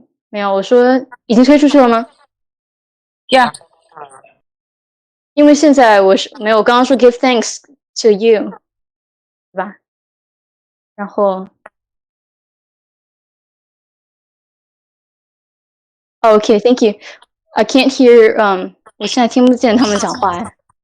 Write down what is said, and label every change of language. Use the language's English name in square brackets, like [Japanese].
[Chinese] 没有，我说已经推出去了吗 [English] ？Yeah. [Chinese] 因为现在我是没有，我刚刚说 [English] give thanks to you， [Chinese] 对吧？ [English] 然后 ，OK, thank you. I can't hear. [Chinese] 我现在听不见他们讲话哎。